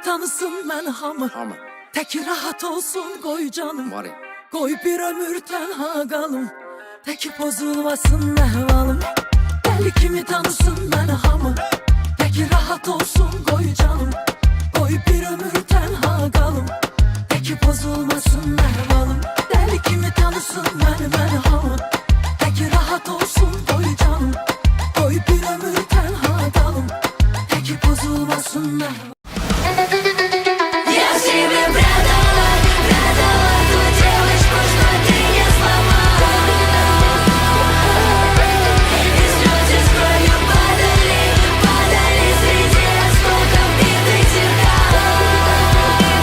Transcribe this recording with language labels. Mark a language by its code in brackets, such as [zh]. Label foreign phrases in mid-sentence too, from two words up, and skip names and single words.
[az] tanısın mən hamı Tek rahat olsun koy canım Koy bir ömür tenha qalım Tek bozulmasın əhvalım Deli kimi tanısın mən hamı Tek rahat olsun koy canım Koy bir ömür tenha qalım Tek bozulmasın əhvalım Deli kimi tanısın mən hamı Tek rahat olsun koy canım Koy bir ömür tenha qalım Tek bozulmasın əhvalım [ru] Я себе продала ту девочку, что ты не сломала И слезы с кровью падали среди осколков битых зеркал